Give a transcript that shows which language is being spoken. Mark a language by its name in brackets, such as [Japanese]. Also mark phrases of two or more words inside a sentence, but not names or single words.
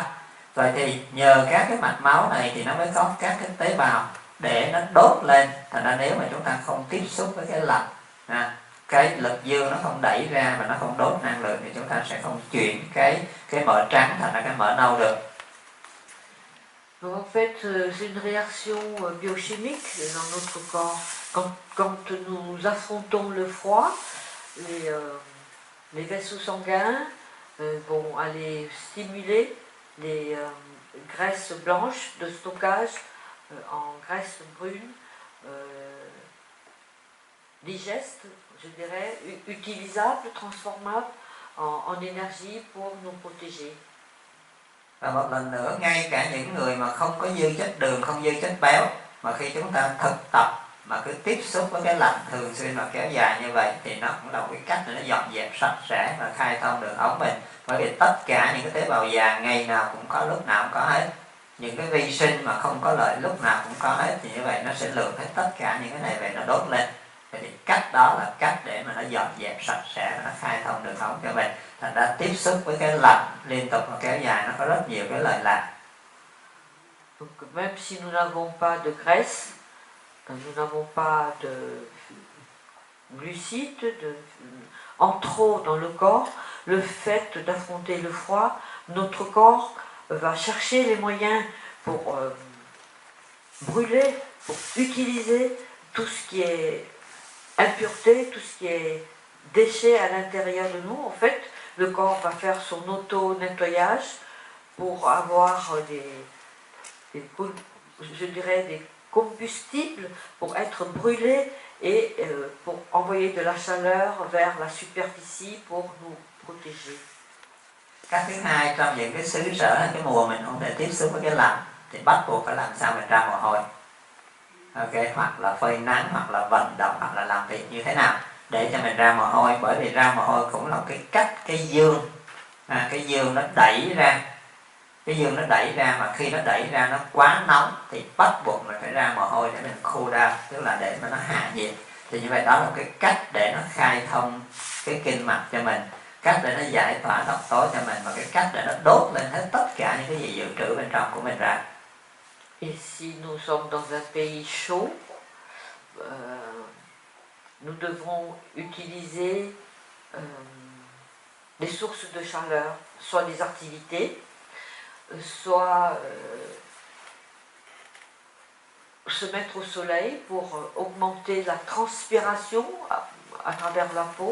[Vietnamese] Rồi thì nhờ các cái mạch máu này thì nó mới có các cái tế bào để nó đốt lên. Thành ra nếu mà chúng ta không tiếp xúc với cái lạnh, cái lực dương nó không đẩy ra và nó không đốt năng lượng thì chúng ta sẽ không chuyển cái mỡ trắng thành ra cái mỡ nâu được. [French] Donc en fait, c'est une réaction biochimique dans notre corps. Quand nous affrontons le froid, les vaisseaux sanguins vont aller stimuler les graisses blanches de stockage en graisses brunes, digestes, je dirais, utilisables, transformables en énergie pour nous protéger. [Vietnamese] Và một lần nữa, ngay cả những người mà không có dư chất đường, không dư chất béo, mà khi chúng ta thực tập mà cứ tiếp xúc với cái lạnh thường xuyên và kéo dài như vậy thì nó cũng là một cái cách để nó dọn dẹp sạch sẽ và khai thông đường ống mình. Bởi vì tất cả những cái tế bào già ngày nào cũng có, lúc nào cũng có hết. Những cái vi sinh mà không có lợi lúc nào cũng có hết, thì như vậy nó sẽ lượm hết tất cả những cái này về nó đốt lên. Thì cách đó là cách để mà nó dọn dẹp sạch sẽ và nó khai thông đường ống cho mình. Thành ra tiếp xúc với cái lạnh liên tục và kéo dài nó có rất nhiều cái lợi lạc. [French] Donc même si nous n'avons pas de graisse, nous n'avons pas de glucides, en trop dans le corps, le fait d'affronter le froid, notre corps va chercher les moyens pour brûler, pour utiliser tout ce qui est impureté, tout ce qui est déchet à l'intérieur de nous. En fait, le corps va faire son auto-nettoyage pour avoir je dirais des combustibles pour être brûlés et pour envoyer de la chaleur vers la superficie pour nous protéger. [Vietnamese] Cách thứ hai, trong những cái xứ sở cái mùa mình không thể tiếp xúc với cái lạnh thì bắt buộc phải làm sao mình ra mồ hôi. Ok, hoặc là phơi nắng, hoặc là vận động, hoặc là làm việc như thế nào để cho mình ra mồ hôi, bởi vì ra mồ hôi cũng là cái cách cái dương nó đẩy ra. Cái dương nó đẩy ra, mà khi nó đẩy ra nó quá nóng thì bắt buộc mình phải ra mồ hôi để mình [English] cool down, [Vietnamese] tức là để mà nó hạ nhiệt. Thì như vậy đó là cái cách để nó khai thông cái kinh mạch cho mình, cách để nó giải tỏa độc tố cho mình, và cái cách để nó đốt lên hết tất cả những cái gì dự trữ bên trong của mình ra. [French] Et si nous sommes dans un pays chaud, nous devons utiliser des sources de chaleur, soit des activités, soit se mettre au soleil pour augmenter la transpiration à travers la peau.